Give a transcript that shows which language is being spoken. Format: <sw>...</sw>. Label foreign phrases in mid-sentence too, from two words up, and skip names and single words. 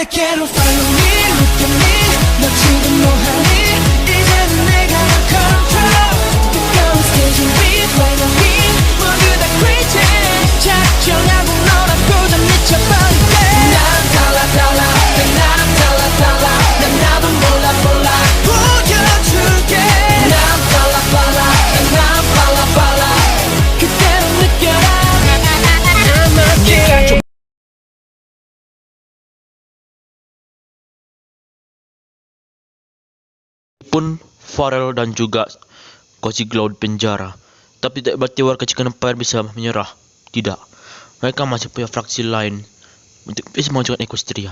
<ko>그대로</ko> <en>follow me, look at me.</en> <ko>너 지금 뭐하니? 이제는 내가 널 control. 뜨거운 스테이지 위 finally 모두 다 crazy. 작정하고 너라고 다 미쳐버릴게. 난 달라 달라, 난 달라 달라. 난 나도 몰라 몰라 보여줄게. 난 달라 달라, 난 달라 달라. 그대로 느껴라. 네가 좀</ko> <id>pun Pharrell dan juga Cozy Glow di penjara, tapi tidak berarti warga Chicken Empire bisa menyerah. Tidak, mereka masih punya fraksi lain untuk bisa mengajukan Equestria.</id>